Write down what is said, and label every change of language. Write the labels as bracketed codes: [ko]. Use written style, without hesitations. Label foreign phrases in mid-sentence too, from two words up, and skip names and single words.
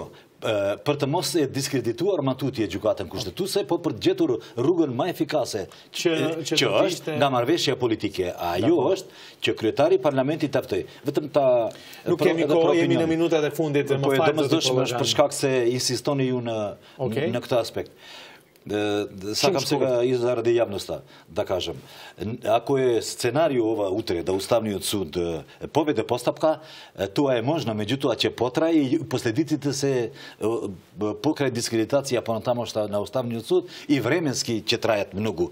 [sq] Për të mos e diskredituar matutje gjykatën kushtetuese, po për të gjetur rrugën më efikase që është nga marrëveshja politike. Ajo është që kryetari i parlamentit ta ftoj. Vetëm ta nuk kemi kohë, jemi në minutat e fundit. Po domosdoshmë është për shkak se insistoni ju në këtë aspekt. [mk] Сакам сега и заради јавноста да кажам. Ако е сценарио ова утре да Уставниот суд поведе постапка, тоа е можно, меѓутоа ќе потрае и последиците се покрај дискредитација понатамошта на Уставниот суд и временски ќе трајат многу.